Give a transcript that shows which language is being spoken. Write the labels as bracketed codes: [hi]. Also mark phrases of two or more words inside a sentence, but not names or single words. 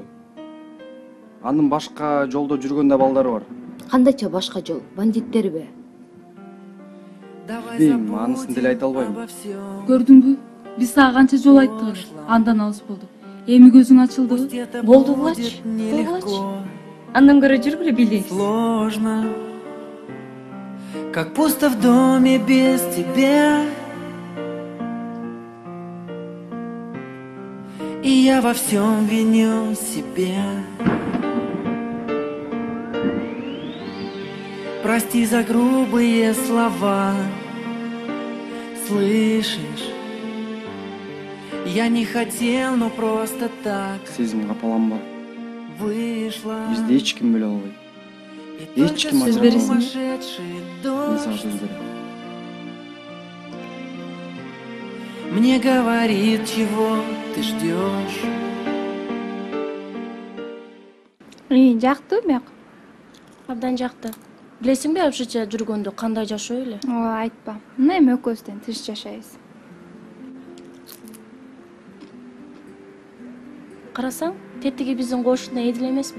[ky] Анын башка жолдо жүргөн да балдары бар. Кандайча башка жол? Бандиттерби? Билбейм, анысын деле айта албайм. Көрдүңбү? Биз сага канча жол айттык. Андан алыс болдук. Эми көзүң ачылдыбы? Болдугулачы. Андан көрө жүргүлө билейбиз. [ru] Сложно, как пусто в доме без тебя. И я во всем виню себя. Прости за грубые слова. Слышишь? Я не хотел, но просто так [ky] Сезим капаланба. [ru] вышло. [ky] Бизди эч ким биле албайт. Эч ким Сөз ажырата бересиңби? албайт. Мен сага сөз берем. [ru] Мне говорит, чего ты ждешь. [ky] Жакты бияк? Абдан жакты. Билесиңби, ошочо жүргөндө кандай жашоо эле? Ооба, айтпа. Мына эми экөөбүздөн тыш жашайбыз. Карасаң, тетиги биздин кошуна Эдил эмеспи?